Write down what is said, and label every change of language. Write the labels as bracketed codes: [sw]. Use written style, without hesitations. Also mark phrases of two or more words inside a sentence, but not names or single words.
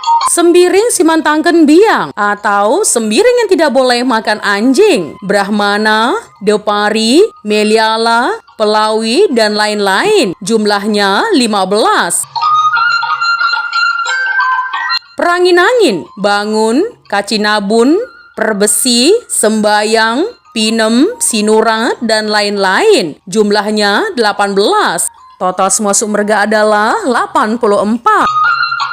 [id] Sembiring Simantangken Biang atau sembiring yang tidak boleh makan anjing, Brahmana, Depari, Meliala, Pelawi, dan lain-lain. Jumlahnya 15. Perangin-angin, bangun, kacinabun, perbesi, sembayang, pinem, sinurat, dan lain-lain. Jumlahnya 18. Total semua sumberga adalah 84.